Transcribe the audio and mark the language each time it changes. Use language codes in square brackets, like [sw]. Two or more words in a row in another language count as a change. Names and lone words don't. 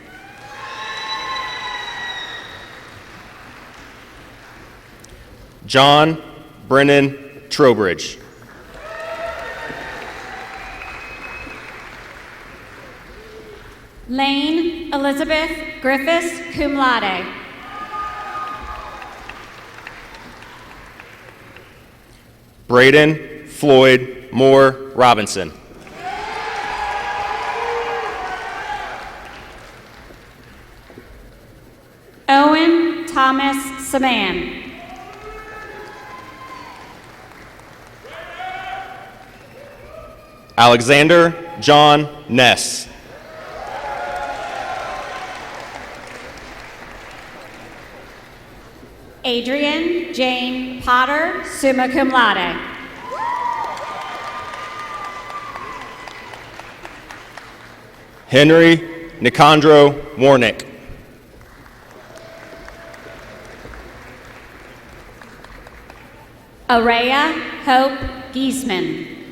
[en] John Brennan Trowbridge. Lane Elizabeth Griffiths, [la] cum laude. [en] Braden Floyd Moore Robinson. Owen Thomas Saman. Alexander John Ness. Adrian Jane Potter, [la] summa cum laude. [en] Henry Nicandro Warnick. Araya Hope Giesman.